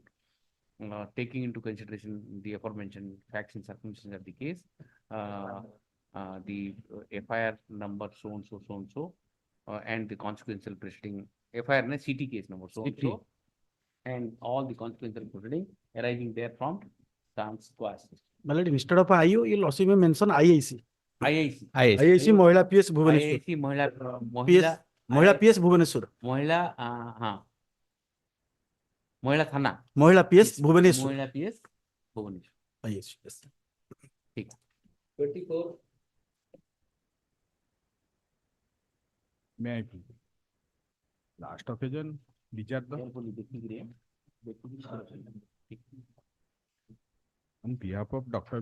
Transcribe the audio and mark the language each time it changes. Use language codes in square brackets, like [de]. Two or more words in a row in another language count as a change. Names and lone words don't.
[en] Taking into consideration the aforementioned facts and circumstances of the case, the FIR number so and so, and the consequential proceeding FIR na CT case number so and so, and all the consequential proceeding arising therefrom stands quashed. My lord, instead of IO, you also may mention IIC. IIC. IIC Mahila PS Bhubaneswar. IIC Mahila PS Bhubaneswar. Mahila Thana. Mahila PS Bhubaneswar. Mahila PS Bhubaneswar. IIC, yes. [hi] ठीक 24. [en] May I please? Last occasion, these are the, on behalf of Dr.